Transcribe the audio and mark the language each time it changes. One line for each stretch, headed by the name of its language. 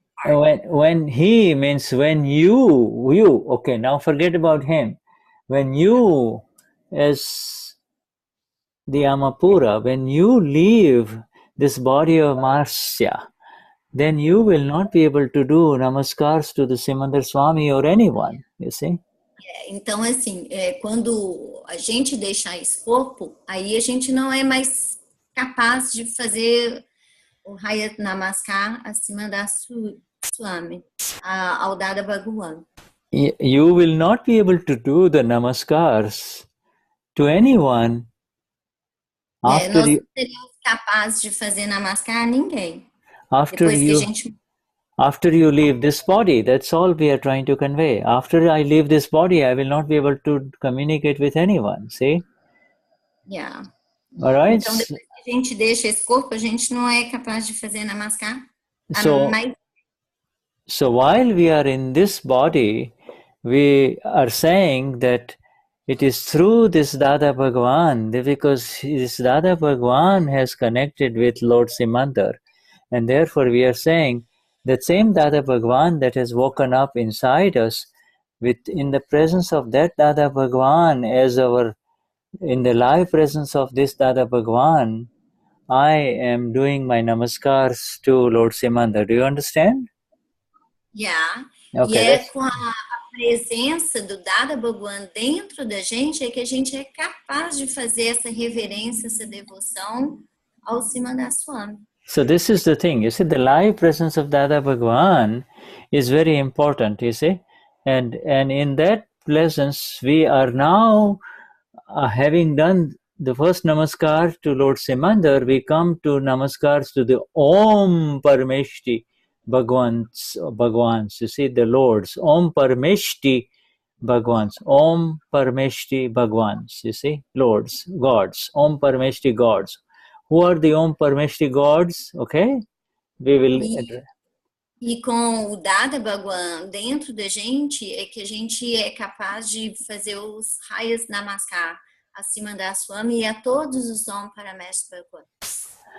English: When he means when you, okay, now forget about him. When you, as the Amapura, when you leave this body of Marcia, then you will not be able to do namaskars to the Simandar Swami or anyone, you see.
Portuguese: Então, assim, quando a gente deixar esse corpo, aí a gente não é mais capaz de fazer o Hayat Namaskar acima da Swami, ao Dada Bhagwan.
English: You will not be able to do the namaskars to anyone after
Portuguese: nós não seremos capazes de fazer Namaskar a ninguém.
English: After
Portuguese: depois
English: you,
Portuguese: que a gente...
English: after you leave this body, that's all we are trying to convey. After I leave this body, I will not be able to communicate with anyone, see? Yeah. All right?
Portuguese: Então, depois que a gente deixa esse corpo, a gente não é capaz de fazer Namaskar.
English: So while we are in this body, we are saying that it is through this Dada Bhagwan, because this Dada Bhagwan has connected with Lord Simandar. And therefore we are saying that same Dada Bhagwan that has woken up inside us, in the presence of that Dada Bhagwan, in the live presence of this Dada Bhagwan, I am doing my namaskars to Lord Simandar. Do you understand? Yeah. Okay,
Portuguese: e é com a presença do Dada Bhagwan dentro da gente é que a gente é capaz de fazer essa reverência, essa devoção ao Simandar Swami.
English: So this is the thing, you see, the live presence of Dada Bhagwan is very important, you see, and in that presence we are now having done the first namaskar to Lord Simandar, we come to namaskars to the Om Parameshti Bhagwans, you see, the Lords, Om Parameshti Bhagwans, Om Parameshti Bhagwans, you see, Lords, gods, Om Parameshti gods. Who are the Om Parameshti gods? Okay, we will.
Portuguese: E com o Dada Bhagwan dentro da gente é que a gente é capaz de fazer os raias Namaskar a Simandar Swami e a todos os Om Parameshti Bhagwans.